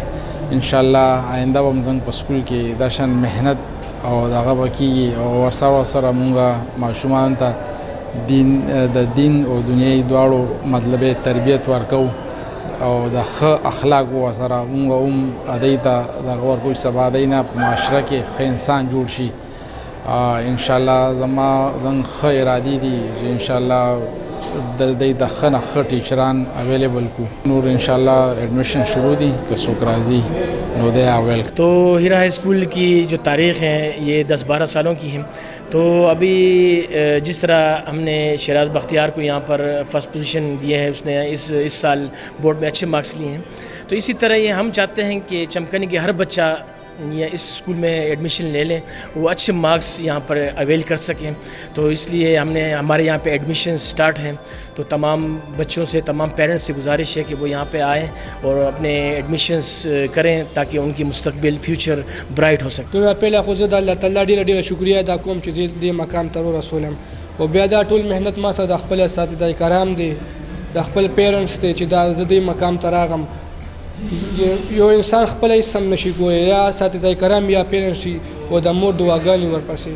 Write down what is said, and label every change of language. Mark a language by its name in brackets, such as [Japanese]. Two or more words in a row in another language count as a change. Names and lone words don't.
[Pashto] انشاءالله آینده به زموږ په سکول کې دا شان محنت او دغه به کېږي او ورسره مونږ ماشومانو ته د دین او دنیایي دواړو مطلبي تربیت ورکو او د ښه اخلاقو ورسره مونږ هم هغوی ته دغه ورکوو چې سبا هغوی نه په معاشره کې ښه انسان جوړ شي. انشاءالله زموږ ښه ارادې دي چې انشاءالله د ښه نه ښه ټیچران اویلیبل کو. نور انشاءالله ایڈمیشن شروع دی کہ څوک راځي نو [English] they are welcome. [Urdu] تو ہیرا ہائی اسکول کی جو تاریخ ہے یہ 10-12 سالوں کی ہے. تو ابھی جس طرح ہم نے شیراز بختیار کو یہاں پر [English] first position [Urdu] دیے ہے، اس نے اس سال بورڈ میں اچھے مارکس لیے ہیں، تو اسی طرح یہ ہم چاہتے ہیں کہ چمکنی کے ہر بچہ اس اسکول میں ایڈمیشن لے لیں، وہ اچھے مارکس یہاں پر اویل کر سکیں. تو اس لیے ہمارے یہاں پہ [English] admission start [Urdu] ہیں. تو تمام بچوں سے، تمام پیرنٹس سے گزارش ہے کہ وہ یہاں پہ آئیں اور اپنے ایڈمیشنس کریں تاکہ ان کی مستقبل [English] future bright [Urdu] ہو سکے. تو [Pashto] پہله خو زه د الله تعالی ډېره شکریه ادا کوم چې زه دې مقام ته ورسولم او بیا دا ټول محنت ما سره د خپل اساتذه کرام دي، د خپل پیرنټس دي چې دا زه دې مقام ته راغم. یو انسان خپل هیڅ سم نشي کولی، یا اساتذه کرام یا پیرنټس شي او د مور دعاګانې ورپسې.